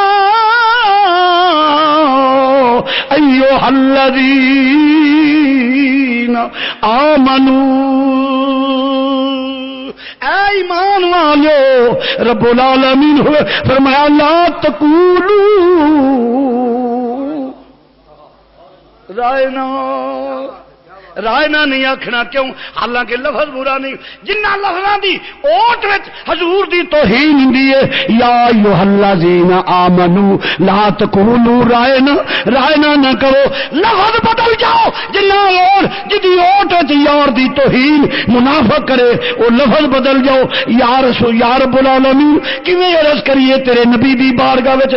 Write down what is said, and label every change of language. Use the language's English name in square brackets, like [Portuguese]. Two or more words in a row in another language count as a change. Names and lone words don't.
[Arabic] ایھا الذین آمنوا [Punjabi] اے ایمان والو رب العالمین ہوئے فرمایا [Arabic] لا تقولوا رائنا [Punjabi] رائنا نہیں آکھنا کیوں؟ حالانکہ لفظ برا نہیں، جنہ لفظاں دی اوٹ وچ حضور دی توہین ہوندی ہے۔ [Arabic] یا ایھا الذین آمنو لا تقولوا رائنا، رائنا [Punjabi] نہ کرو، لفظ بدل جاؤ۔ جنہ اور جدی اوٹ وچ یار دی توہین منافق کرے او لفظ بدل جاؤ۔ [Arabic] یا رسول یا رب العالمین [Punjabi] کیویں عرض کریے تیرے نبی دی بارگاہ وچ؟